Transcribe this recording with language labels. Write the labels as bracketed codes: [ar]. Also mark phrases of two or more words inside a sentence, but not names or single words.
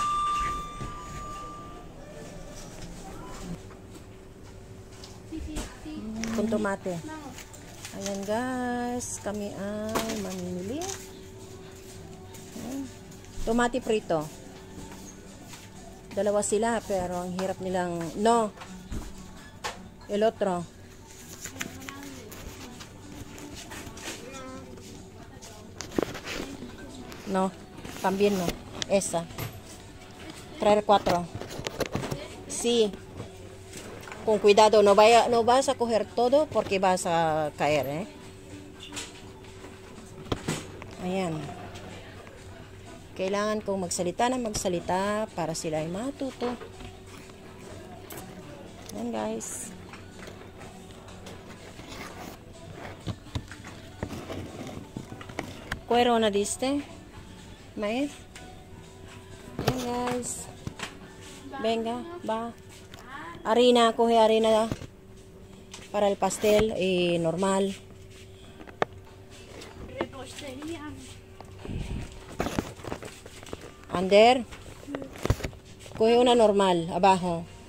[tl] Kung tomate. Ayan guys, kami ay mamimili. Ayan. Tomate prito. Dalawa sila pero ang hirap nilang no. [es] El otro. No. También no. Esa. Traer 4. Sí. Con cuidado, no vas a coger todo porque vas a caer, ¿eh? [tl] Ayan. Kailangan kong magsalita na magsalita para sila ay matuto. Ayan, guys. [es] Cuero na diste? Maíz? [tl] Ayan, guys. [es] Venga, va. Harina, coge harina para el pastel normal. Repostería. Ander, coge una normal, abajo.